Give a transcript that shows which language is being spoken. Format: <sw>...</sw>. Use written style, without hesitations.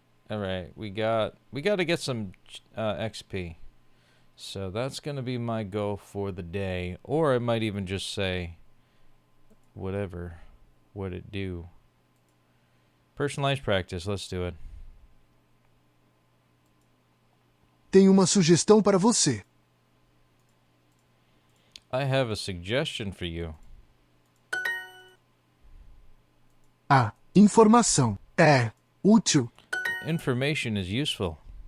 <en>All right, we got to get some XP. So that's going to be my goal for the day. Or I might even just say, whatever would it do. Personalized practice, let's do it.</en> <pt>Tenho uma sugestão para você.</pt> <en>I have a suggestion for you.</en> <pt>A informação é útil.</pt> <en>Information is useful.</en>